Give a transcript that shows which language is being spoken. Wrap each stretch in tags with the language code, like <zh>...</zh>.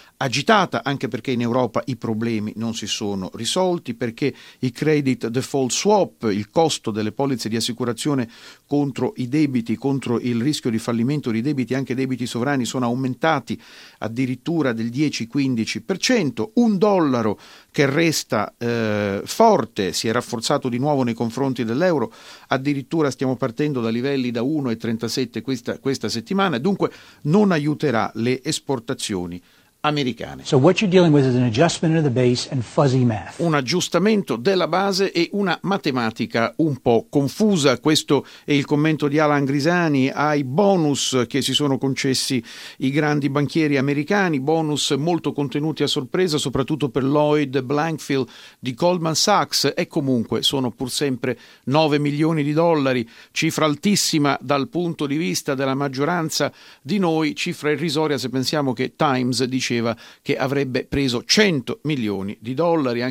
<it>agitata, anche perché in Europa i problemi non si sono risolti, perché i credit default swap, il costo delle polizze di assicurazione contro i debiti, contro il rischio di fallimento di debiti, anche debiti sovrani, sono aumentati addirittura del 10-15%. Un dollaro che resta forte, si è rafforzato di nuovo nei confronti dell'euro, addirittura stiamo partendo da livelli da 1,37 questa settimana, dunque non aiuterà le esportazioni americane.</it> <en>So what you're dealing with is an adjustment of the base and fuzzy math.</en> <it>Un aggiustamento della base e una matematica un po' confusa. Questo è il commento di Alan Grisani ai bonus che si sono concessi i grandi banchieri americani, bonus molto contenuti a sorpresa, soprattutto per Lloyd Blankfein di Goldman Sachs, e comunque sono pur sempre 9 milioni di dollari, cifra altissima dal punto di vista della maggioranza di noi, cifra irrisoria se pensiamo che Times diceva che avrebbe preso 100 milioni di dollari.</it>